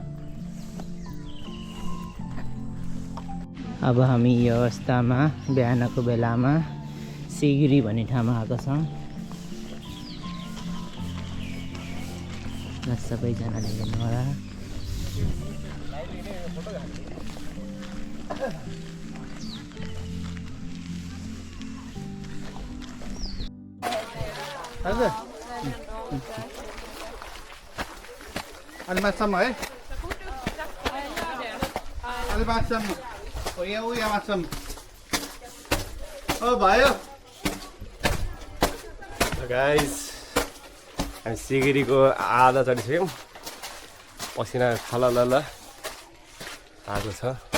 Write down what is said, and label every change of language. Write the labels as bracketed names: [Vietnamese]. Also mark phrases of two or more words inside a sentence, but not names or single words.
[Nepali] अब हामी यो अवस्थामा बिहानको बेलामा सिगिरी भन्ने ठाउँमा आएको छौँ। सबैजनाले हेर्नु होला। [Malay] Ada macam eh? Ada macam. Oh ya macam. [Nepali] Oh भयो। गाइस हामी सिगिरीको आधा चढिसक्यौँ। पसिना खलल आएको छ।